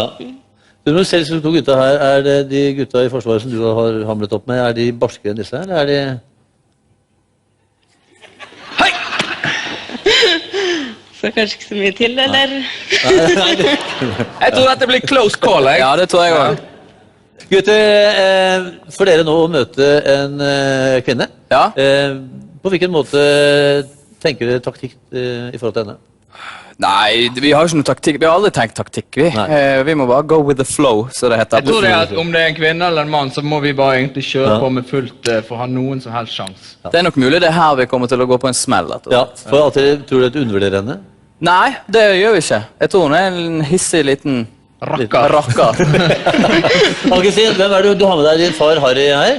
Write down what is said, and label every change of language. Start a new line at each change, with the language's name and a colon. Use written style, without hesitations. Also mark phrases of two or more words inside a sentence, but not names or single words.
Norwegian: Du, når du ser disse to gutta her, er det de gutta i forsvaret som du har hamlet opp med, er de barskere enn disse her, eller er de... Så kanskje ikke så mye til, eller? Jeg tror dette blir
English: close call,
Norwegian: jeg. Ja, det tror jeg også. Gutter, for dere nå å møte en kvinne, Ja. På hvilken måte tenker dere taktikk i forhold til henne? Nei, vi har jo ikke noe taktikk. Vi har aldri tenkt taktikk, vi. Nei. Vi må bare
English: go with the flow,
Norwegian: så det heter. Jeg tror det er at om det er en kvinne eller en mann, så må vi bare egentlig kjøre på med fullt for å ha noen som helst sjans. Det er nok mulig det er her vi kommer til å gå på en smell. Ja, for at dere tror dere undervurderer henne? Nei, det gjør vi ikke. Jeg tror hun er en hissig liten Rakker. rakker. Ann-Kristin, hvem er det du har med deg din far Harry her?